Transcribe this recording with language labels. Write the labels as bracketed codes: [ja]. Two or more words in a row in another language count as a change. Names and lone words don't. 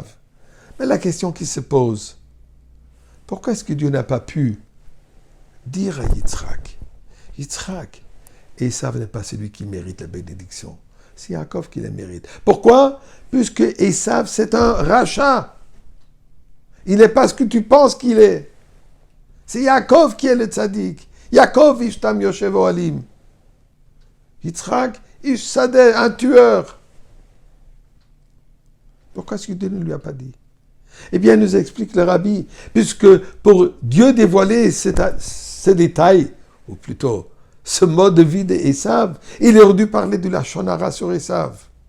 [fr] Mais la question qui se pose, pourquoi est-ce que Dieu n'a pas pu dire à Yitzhak, Esav n'est pas celui qui mérite la bénédiction, c'est Yaakov qui les mérite. Pourquoi? Puisque Esav, c'est un rachat. Il n'est pas ce que tu penses qu'il est. C'est Yaakov qui est le tzaddik. [he] יעקב איש תם יושב אהלים. יצחק איש שדה, [fr] un tueur. Pourquoi est-ce que Dieu ne lui a pas dit? Eh bien, nous explique le rabbi, puisque pour Dieu dévoiler ces détails, ou plutôt ce mode de vie d'Esav, il aurait dû parler de la [he] לשון הרע [fr] sur Esav.